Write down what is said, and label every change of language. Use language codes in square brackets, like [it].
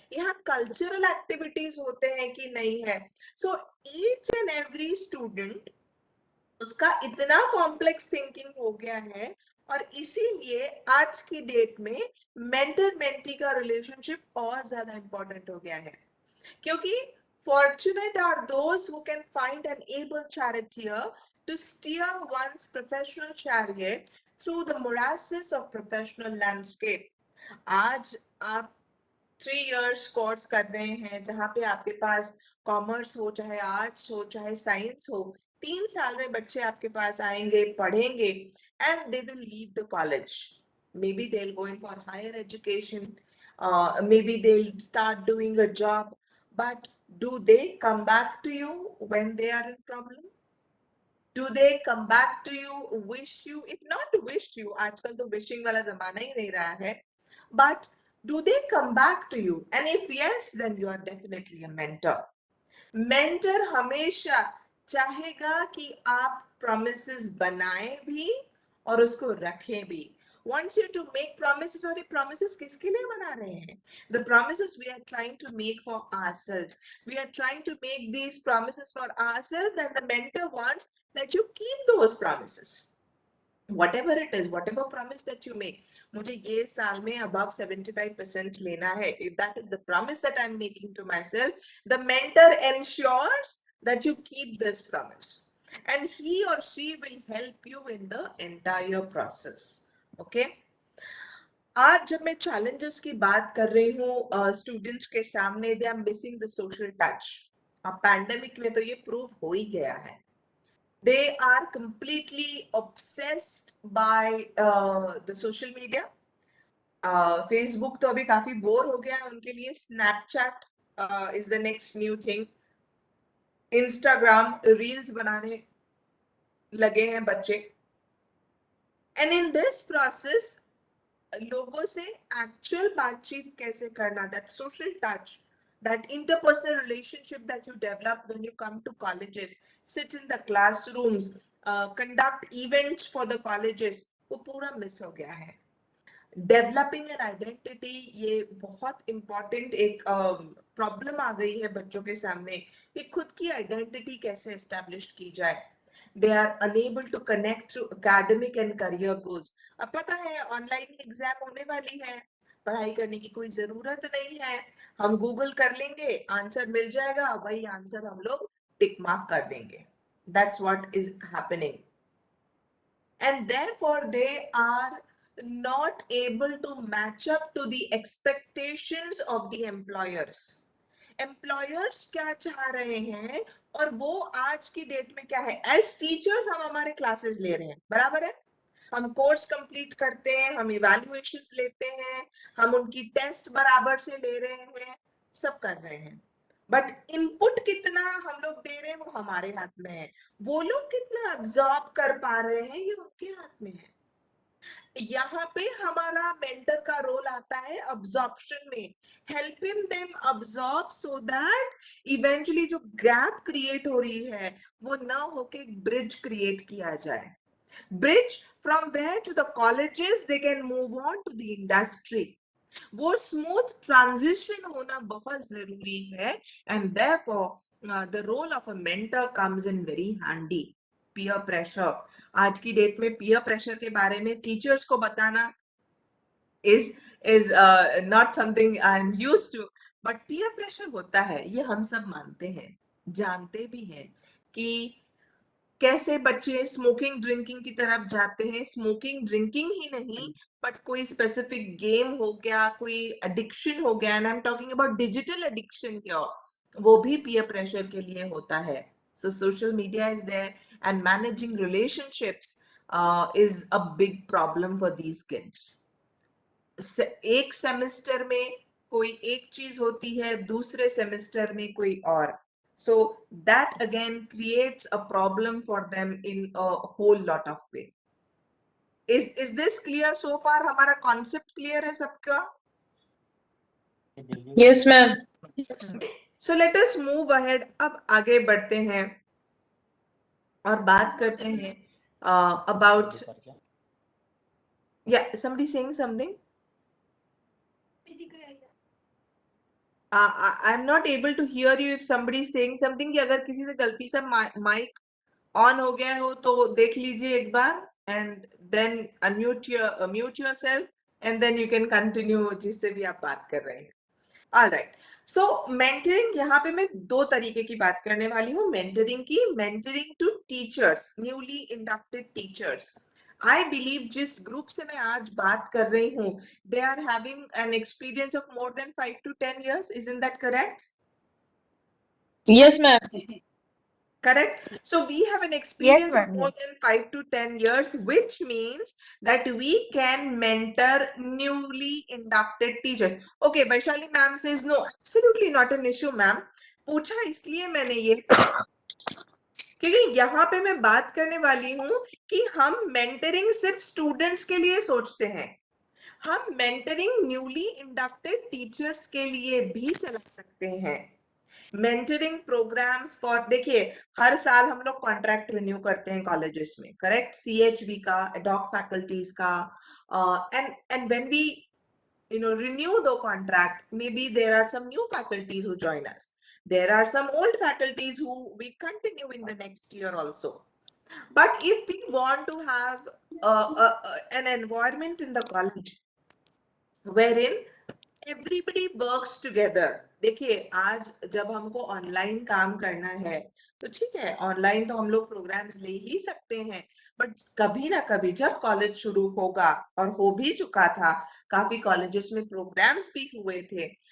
[hi] यहाँ cultural activities होते हैं कि नहीं है? [en] so each and every student, [hi] उसका इतना कॉम्प्लेक्स थिंकिंग हो गया है, और इसीलिए आज की डेट में मेंटर मेंटी का रिलेशनशिप और ज्यादा इंपॉर्टेंट हो गया है. [en] क्योंकि fortunate are those who can find an able charioteer to steer one's professional chariot through the morasses of professional landscape. [hi] आज आप 3 years कोर्स कर रहे हैं जहां पे आपके पास कॉमर्स हो, चाहे आर्ट्स हो, चाहे साइंस हो, 3 साल में बच्चे आपके पास आएंगे, पढ़ेंगे, [en] And they will leave the college. maybe they'll go in for higher education, maybe they'll start doing a job, but do they come back to you when they are in problem? Do they come back to you, wish you, if not wish you, [hi] आजकल तो wishing वाला जमाना ही नहीं रहा है, [en] but do they come back to you? And if yes, then you are definitely a mentor. [hi] Mentor हमेशा चाहेगा कि आप प्रॉमिसेस बनाएं भी और उसको रखें भी. [en] wants you to make promises, [hi] और ये promises किसके लिए बना रहे हैं? [en] The promises we are trying to make for ourselves. We are trying to make these promises for ourselves, and the mentor wants that you keep those promises. Whatever it is, whatever promise that you make, [hi] मुझे ये साल में above 75% लेना है. [en] If that is the promise that I'm making to myself, the mentor ensures that you keep this promise, and he or she will help you in the entire process. Okay. [hi] आज जब मैं challenges की बात कर रही हूँ students के सामने, [en] they are missing the social touch. [hi] अब pandemic में तो ये prove हो ही गया है. [en] They are completely obsessed by the social media. [hi] Facebook तो अभी काफी बोर हो गया है उनके लिए. [en] Snapchat is the next new thing. [hi] Instagram reels बनाने लगे हैं बच्चे. [en] And in this process, [hi] लोगों से actual बातचीत कैसे करना, [en] that social touch, that interpersonal relationship that you develop when you come to colleges, sit in the classrooms, conduct events for the colleges, [hi] वो पूरा मिस हो गया है. [en] developing an identity, [hi] ये बहुत इंपॉर्टेंट एक प्रॉब्लम आ गई है बच्चों के सामने कि खुद की आइडेंटिटी कैसे एस्टेब्लिश की जाए. [en] They are unable to connect through academic and career goals. [hi] अब पता है ऑनलाइन एग्जाम होने वाली है, पढ़ाई करने की कोई जरूरत नहीं है, हम गूगल कर लेंगे, आंसर मिल जाएगा, वही आंसर हम लोग टिक मार्क कर देंगे. [en] That's what is happening. And therefore they are not able to match up to the expectations of the employers. [hi] Employers क्या चाह रहे हैं और वो आज की डेट में क्या है? [en] As teachers [hi] हम हमारे classes ले रहे हैं, बराबर है? हम कोर्स कंप्लीट करते हैं, हम इवैल्यूएशंस लेते हैं, हम उनकी टेस्ट बराबर से ले रहे हैं, सब कर रहे हैं. बट इनपुट कितना हम लोग दे रहे हैं वो हमारे हाथ में है. वो लोग कितना अब्सॉर्ब कर पा रहे हैं ये उनके हाथ में है. यहाँ पे हमारा मेंटर का रोल आता है अब्सॉर्प्शन में. [en] helping them absorb so that eventually [hi] जो गैप क्रिएट हो रही है वो ना होके ब्रिज क्रिएट किया जाए. [en] Bridge from where to the colleges they can move on to the industry. [hi] वो smooth transition होना बहुत जरूरी है. [en] And therefore the role of a mentor comes in very handy. Peer pressure. [hi] आज की डेट में peer pressure के बारे में teachers को बताना [en] is not something I'm used to. [hi] But peer pressure होता है, ये हम सब मानते हैं, जानते भी हैं कि कैसे बच्चे स्मोकिंग ड्रिंकिंग की तरफ जाते हैं. स्मोकिंग ड्रिंकिंग ही नहीं, बट कोई स्पेसिफिक गेम हो गया, कोई एडिक्शन हो गया, [en] and I am talking about digital addiction [hi] क्या, वो भी पीयर प्रेशर के लिए होता है. [en] So social media is there and managing relationships is a big problem for these kids. [hi] एक सेमेस्टर में कोई एक चीज होती है, दूसरे सेमेस्टर में कोई और. [en] So that again creates a problem for them in a whole lot of way. Is this clear so far? [hi] हमारा concept clear है सबका? [en] Yes, ma'am. So let us move ahead. [hi] अब आगे बढ़ते हैं और बात करते हैं about. [en] Yeah, somebody saying something? I'm not able to hear you if somebody is saying something. [hi] कि अगर किसी से गलती से mic on हो गया हो तो देख लीजिए एक बार, [en] and then mute yourself, and then you can continue [hi] जिससे भी आप बात कर रहे हैं. [en] All right. [hi] So mentoring, यहाँ पे मैं दो तरीके की बात करने वाली हूँ mentoring की. [en] Mentoring to teachers, newly inducted teachers. I believe [hi] जिस ग्रुप से मैं आज बात कर रही हूँ, [en] they are having an experience of more than 5 to 10 years. Isn't that correct? Yes, ma'am. Correct. So we have an experience of ma'am, more yes. than 5 to 10 years, which means that we can mentor newly inducted teachers. Okay, Vaishali ma'am says no, absolutely not an issue, ma'am. [hi] पूछा इसलिए मैंने ये क्योंकि यहाँ पे मैं बात करने वाली हूँ कि हम मेंटरिंग सिर्फ स्टूडेंट्स के लिए सोचते हैं. हम मेंटरिंग न्यूली इंडक्टेड टीचर्स के लिए भी चला सकते हैं. [en] mentoring programs for, [hi] देखिए हर साल हम लोग कॉन्ट्रैक्ट रिन्यू करते हैं कॉलेजेस में, [en] Correct, CHV का, ad hoc faculties का, and when we renew the contract, maybe there are some new faculties who join us, there are some old faculties who we continue in the next year also. But if we want to have an environment in the college wherein everybody works together, [hi] देखिए आज जब हमको online काम करना है तो ठीक है, ऑनलाइन तो हम लोग प्रोग्राम्स ले ही सकते हैं, बट कभी ना कभी जब कॉलेज शुरू होगा, और हो भी चुका था, काफी कॉलेजेस में प्रोग्राम्स भी हुए थे,